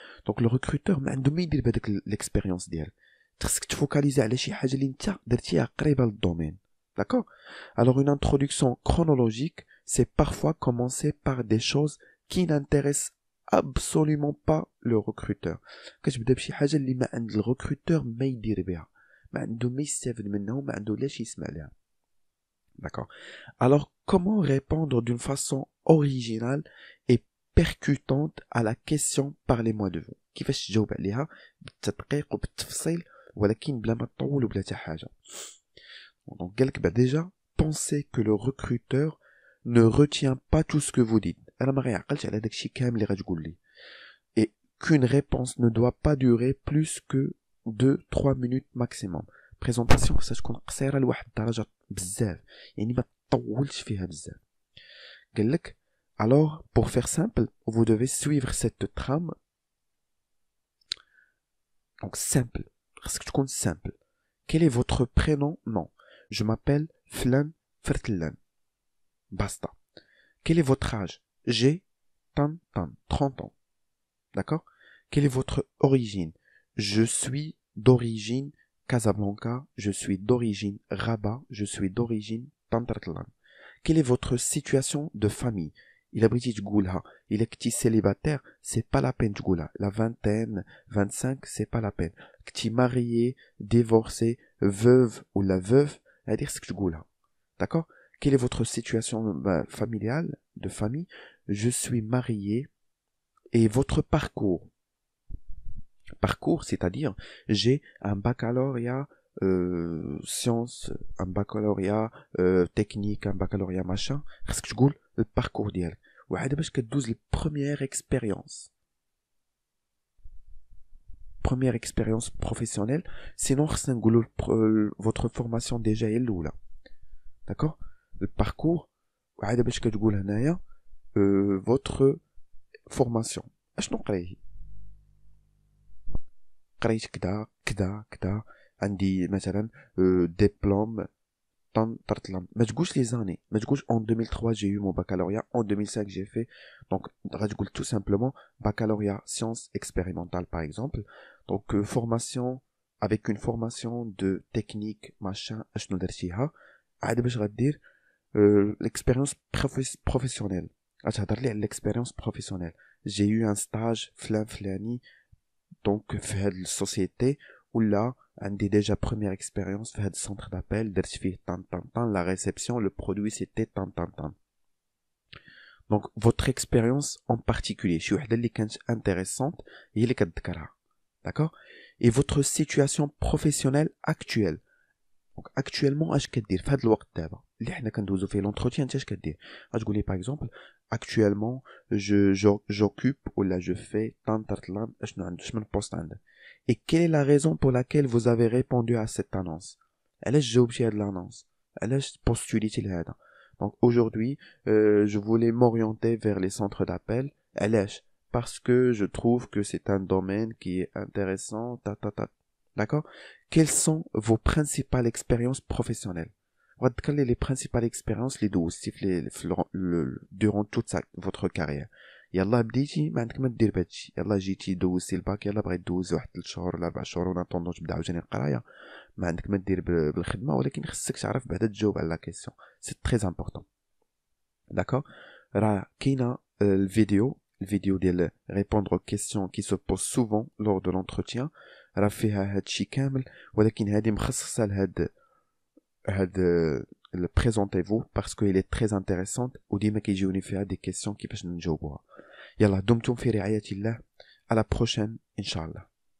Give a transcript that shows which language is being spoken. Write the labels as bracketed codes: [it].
[ar] دونك لو ريكروتور ما عنده ما يدير بهذاك ليكسبيريونس ديالك، خصك تفوكاليزي على شي حاجه اللي انت درتيها قريبه للدومين. [fr] D'accord? Alors une introduction chronologique, c'est parfois commencer par des choses qui n'intéressent absolument pas le recruteur. [ar] كتبدا بشي حاجه اللي ما عند الريكروتور ما يدير بها، ما عنده ما يستافد منها وما عنده لاش يسمع لها. [fr] D'accord? Alors comment répondre d'une façon originale et percutante à la question parlez-moi de vous؟ [ar] كيفاش تجاوب عليها بالتدقيق وبالتفصيل ولكن بلا ما تطول وبلا حتى حاجه. [fr] Donc [ar] قالك [fr] bah déjà pensez que le recruteur ne retient pas tout ce que vous dites. [ar] انا ما غيعقلش على داكشي كامل اللي غتقول لي. [fr] Et qu'une réponse ne doit pas durer plus que 2-3 minutes maximum. [ar] بريزونطاسيون خصها تكون قصيره لواحد الدرجه بزاف، يعني ما تطولش فيها بزاف. [fr] قال لك alors pour faire simple vous devez suivre cette trame. Donc simple, [ar] خصك تكون [fr] simple. Quel est votre prénom? Non, je m'appelle Flan Fertlan. Basta. Quel est votre âge? J'ai 30 ans. D'accord? Quelle est votre origine? Je suis d'origine Casablanca, je suis d'origine Rabat, je suis d'origine Tantartlan. Quelle est votre situation de famille? Il a briti [ar] تقولها. [fr] Il est [ar] كتي [fr] célibataire, c'est pas la peine [ar] تقولها. [fr] La vingtaine, 25, c'est pas la peine. كتي marié, divorcé, veuve ou la veuve, [ar] هذه خصك تقولها. [fr] D'accord? Quelle est votre situation familiale, de famille? Je suis marié. Et votre parcours? Parcours, c'est-à-dire, j'ai un baccalauréat sciences, un baccalauréat technique, un baccalauréat machin. [ar] خصك تقول الباركور ديالك. وعاد باش كدوز البروميير اكسبيريونس. [fr] Première expérience professionnelle. Sinon, [ar] خصنا نقولوا [fr] votre formation déjà [ar] هي الأولى. [fr] D'accord? Le parcours. [ar] وعاد باش كتقول هنايا [fr] votre formation. [ar] اشنو قريتي؟ قريت كدا كدا كدا. عندي مثلا ديبلوم طرطلم. ما تقولش لي زاني، ما تقولش [fr] en 2003 j'ai eu mon baccalauréat, en 2005 j'ai fait. Donc [ar] غتقول [fr] tout simplement baccalauréat sciences expérimentales par exemple. Donc formation avec une formation de technique machin [ar] اشنو درتيها. عاد باش غدير [fr] l'expérience professionnelle. [ar] غتهضر لي على [fr] l'expérience professionnelle. J'ai eu un stage فلاني donc [ar] في هاد السوسيتي ولا عندي [fr] déjà première expérience [ar] في هاد السنتر [fr] d'appel [ar] درت فيه طن [fr] la réception le produit c'était طن. Donc votre expérience en particulier [ar] شي وحده اللي كانت [fr] intéressante [ar] هي اللي كتذكرها. [fr] D'accord? Et votre situation professionnelle actuelle. Donc actuellement [ar] اش كدير في هاد الوقت دابا اللي حنا كندوزو فيه l'entretien انت اش كدير؟ غتقولي [fr] par exemple actuellement j'occupe ou là je fais tant tartlan [ar] اشنو عندك شمن بوست عندك. [fr] Et quelle est la raison pour laquelle vous avez répondu à cette annonce? [ar] علاش جاوبتي هاد [fr] l'annonce؟ [ar] علاش بوستوليتي لهذا؟ [fr] Donc aujourd'hui je voulais m'orienter vers les centres d'appel. [ar] علاش؟ [fr] Parce que je trouve que c'est un domaine qui est intéressant. D'accord? Quelles sont vos principales expériences professionnelles? Quelles sont les principales expériences les [ar] دوزتي [fr] durant toute votre carrière? [ar] يلا بديتي ما عندك ما دير بهادشي. يلا جيتي دوزتي الباك، يلا بغيت دوز واحد 3 شهور ولا 4 شهور ولا طوندو تبدا عاوتاني القرايه. ما عندك ما دير بالخدمه، ولكن خصك تعرف بعدا تجاوب على لا كيسيون. [fr] سي تري امبورطون. [ar] داكور؟ راه كاينه الفيديو ديال [fr] répondre aux questions qui se posent souvent lors de l'entretien. [ar] راه فيها هادشي كامل، ولكن هذه مخصصه لهاد [fr] présentez-vous parce qu'elle est très intéressante [ar] وديما كيجيوني فيها [fr] des questions [ar] كيفاش نجاوبوها. يلا دمتم في رعاية الله. [fr] à la prochaine [ar] إن شاء الله.